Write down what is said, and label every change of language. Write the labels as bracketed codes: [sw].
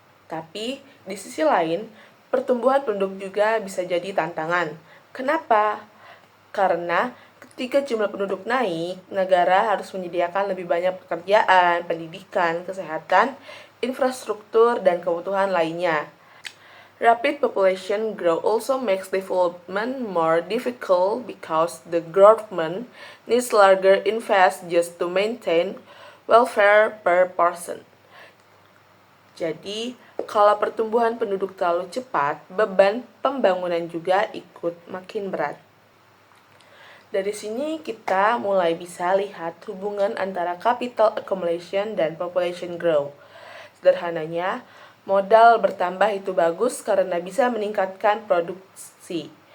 [id] Tapi, di sisi lain, pertumbuhan penduduk juga bisa jadi tantangan. Kenapa? Karena ketika jumlah penduduk naik, negara harus menyediakan lebih banyak pekerjaan, pendidikan, kesehatan, infrastruktur, dan kebutuhan lainnya. [en] Rapid population growth also makes development more difficult because the government needs larger invest just to maintain welfare per person. [id] Jadi, kalau pertumbuhan penduduk terlalu cepat, beban pembangunan juga ikut makin berat. Dari sini kita mulai bisa lihat hubungan antara capital accumulation dan population growth. Sederhananya, modal bertambah itu bagus karena bisa meningkatkan produksi.